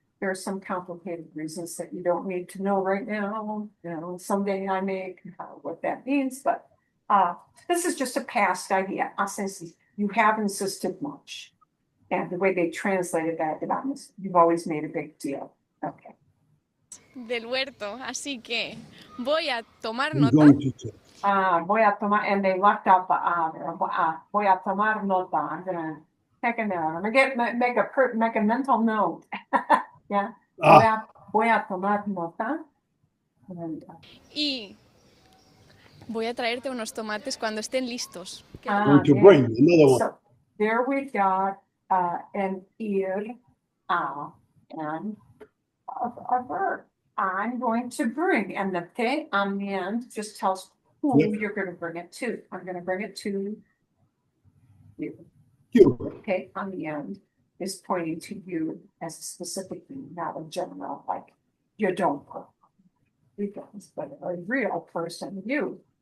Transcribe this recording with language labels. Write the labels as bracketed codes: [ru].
[en] There are some complicated reasons that you don't need to know right now. Someday I may what that means, but this is just a past idea. You have insisted much. And the way they translated that, you've always made a big deal. Okay. [es] Del huerto, así que voy a tomar [en] I'm [es] nota. [en] going to. [es] Voy a tomar, [en] and they left out the [es] voy a tomar nota. [en] I'm gonna take a note. I'm gonna make a mental note. Yeah. [es] Voy a tomar nota. And, Y voy a traerte unos tomates cuando estén listos. [en] Going to bring another one. So there we got an ir and a verb. I'm going to bring, and the te on the end just tells who you're going to bring it to. I'm going to bring it to you. Okay, on the end is pointing to you as a specific thing, not a general, like you don't put weekends, but a real person, you.